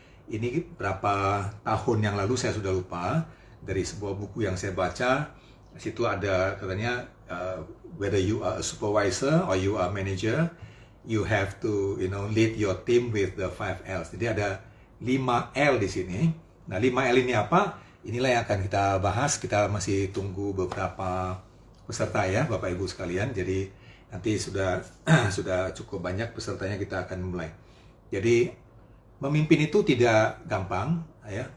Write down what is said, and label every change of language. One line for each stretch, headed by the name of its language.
Indonesian: Ini berapa tahun yang lalu saya sudah lupa dari sebuah buku yang saya baca. Di situ ada katanya
English: whether you are a supervisor or you are a manager, you have to lead your team with the 5 L's.
Indonesian: Jadi ada 5 L di sini. Nah, 5 L ini apa? Inilah yang akan kita bahas. Kita masih tunggu beberapa peserta ya, Bapak Ibu sekalian. Jadi nanti sudah cukup banyak pesertanya, kita akan mulai. Jadi memimpin itu tidak gampang ya.